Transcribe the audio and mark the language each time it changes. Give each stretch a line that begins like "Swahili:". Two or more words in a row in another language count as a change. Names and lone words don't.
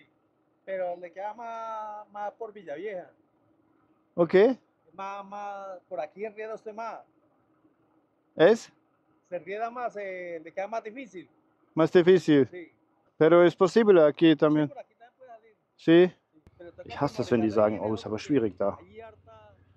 Spanish: Pero le queda más por Villavieja. Ok. Más por aquí en Riera usted más. ¿Es? Se riega más, le queda más difícil. Más difícil. Sí. Pero es posible aquí también. Por aquí también puede salir. Sí. Pero toca
German: Ich hasse das,
Spanish: como
German: wenn die
Spanish: alejarle
German: sagen,
Spanish: bien oh, el
German: ist aber
Spanish: otro,
German: schwierig da.
Spanish: ahí harta-